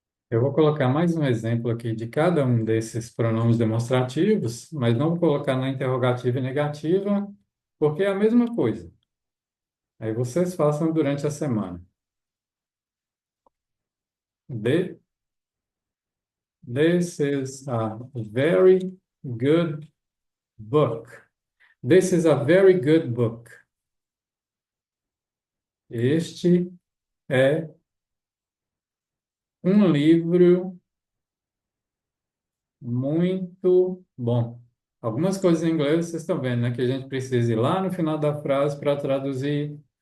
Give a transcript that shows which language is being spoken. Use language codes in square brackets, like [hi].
[pt] Eu vou colocar mais um exemplo aqui de cada um desses pronomes demonstrativos, mas não vou colocar na interrogativa e negativa, porque é a mesma coisa. Aí vocês façam durante a semana. [en] The, this is a very good book. This is a very good book. [pt] Este é um livro muito bom. Algumas coisas em inglês vocês estão vendo, né? Que a gente precisa ir lá no final da frase para traduzir.